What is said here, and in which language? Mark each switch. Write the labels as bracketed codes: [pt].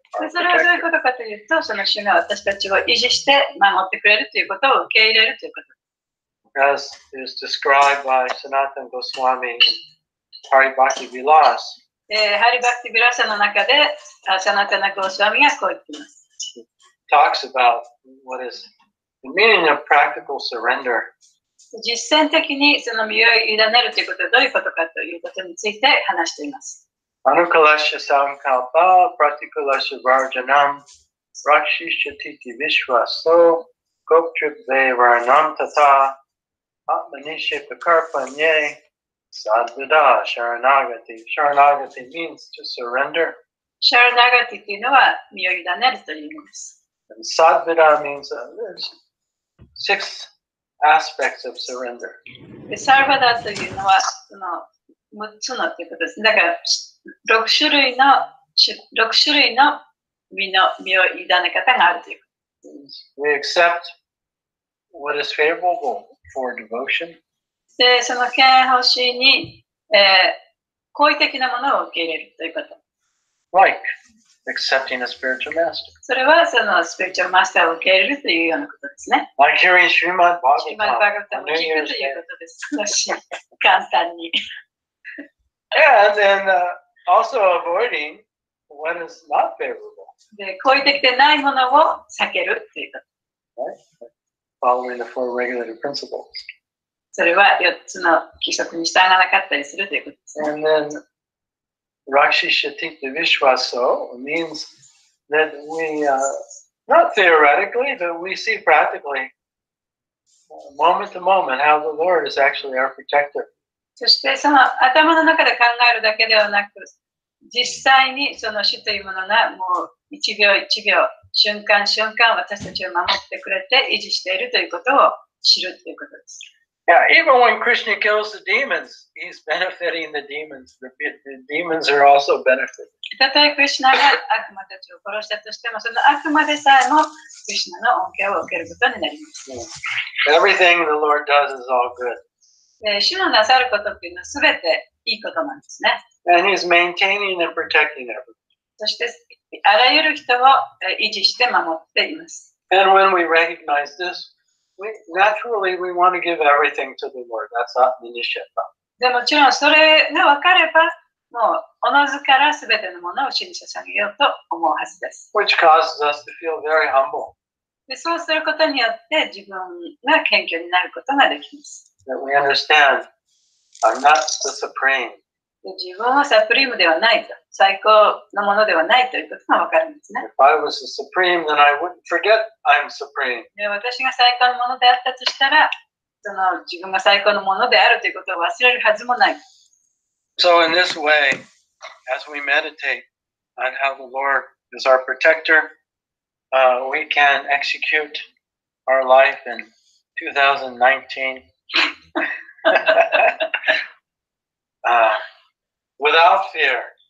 [ja] それはどういうことかというと、その主が私たちを維持して守ってくれるということを受け入れるということ。 [en] As is described by Sanatana Goswami in Hari Bhakti Vilas. [ja] ハリバクティビラサの中で、サナタナゴースワミがこう言っています。 [en] Talks about what is the meaning of practical surrender. [ja] 実践的にその身を委ねるということはどういうことかということについて話しています。 [sa] Anukalasya samkalpa pratikulasya varjanam rakshishatiti vishvaso goptripve varnam tata atmanishe pakarpanye sadvida sharanagati. [en] Sharanagati means to surrender. [ja] シャラナガティというのは身を委ねるという意味です。 [en] And sadvida means there's 6 aspects of surrender. [ja] でサルバダというのはその6つのということです。だから6種類の身を委ね方があるということです。 [en] We accept what is favorable for devotion. [ja] で、その権欲しいに、好意的なものを受け入れるということ。 [en] Like accepting a spiritual master. [ja] それはそのスピリチュアルマスターを受け入れるというようなことですね。 [en] Like hearing Srimad [ja] Srimad Bhagavatam を聞くということです。簡単に。 [en] And then also avoiding what is not favorable. [ja] で、好意的でないものを避けるということ。 [en] Following the 4 regulated principles. [ja] それは4つの規則に従わなかったりするということです。 [en] And then Rakshishati Vishwaso means that we, not theoretically, but we see practically, moment to moment, how the Lord is actually our protector. [ja] そしてその頭の中で考えるだけではなく、実際にその主というものがもう1秒1秒、瞬間瞬間私たちを守ってくれて維持しているということを知るということです。 [en] Yeah, even when Krishna kills the demons, he's benefiting the demons. The demons are also benefiting. [ja] たとえクリシュナが悪魔たちを殺したとしても、その悪魔でさえもクリシュナの恩恵を受けることになります。 [en] Everything the Lord does is all good. [ja] 主のなさることっていうのはすべていいことなんですね。 [en] And he's maintaining and protecting everything. [ja] そしてあらゆる人を維持して守っています。 [en] And when we recognize this, naturally we want to give everything to the Lord. That's not the initiative. [ja] でもちろんそれが分かれば、もうおのずからすべてのものを主に捧げようと思うはずです。 [en] Which causes us to feel very humble. [ja] でそうすることによって自分が謙虚になることができます。 [en] That we understand, I'm not the supreme. [ja] で自分はサプリームではないと、最高のものではないということが分かるんですね。 [en] If I was the supreme, then I wouldn't forget I'm supreme. [ja] で私が最高のものであったとしたら、その自分が最高のものであるということを忘れるはずもない。 [en] So in this way, as we meditate on how the Lord is our protector, we can execute our life in 2019 without fear.